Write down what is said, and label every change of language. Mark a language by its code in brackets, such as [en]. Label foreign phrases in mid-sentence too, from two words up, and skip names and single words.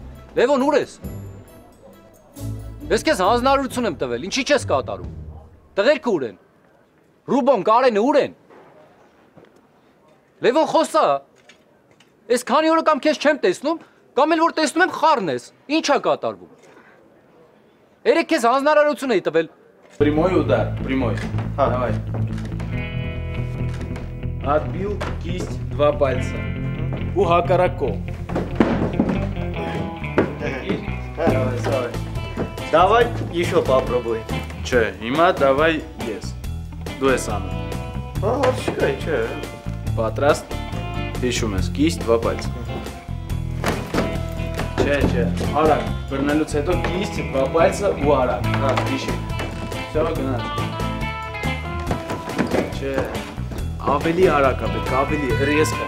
[hy] Լևոն, ուր ես։ Ես քեզ հանձնարարություն եմ տվել, ինչի չես կատարում։ Տղերքը ուր են։ Ռուբոն, Կարենը ուր են։ Լևոն, խոսա։ Ես քանի օրը կամ քեզ չեմ տեսնում, կամ էլ որ տեսնում եմ խառն ես։ Ինչ է կատարվում։ Երեք քեզ հանձնարարություն էի տվել։ [ru] Прямой удар, прямой. Давай. Отбил кисть, 2 пальца. У Хакарако. Давай еще попробуй. [hy] Չէ, հիմա давай ես։ Դու ես անում։ Հարց չկա, չէ։ Պատրաստ։ Հիշում ես, [ru] кисть 2 пальца։ [hy] Չէ, արագ, բռնելուց հետո [ru] кисть 2 пальца [hy] ու արագ։ Հա, հիշի։ Всё, գնաց։ Չէ, ավելի արագ է պետք, ավելի հրես կա։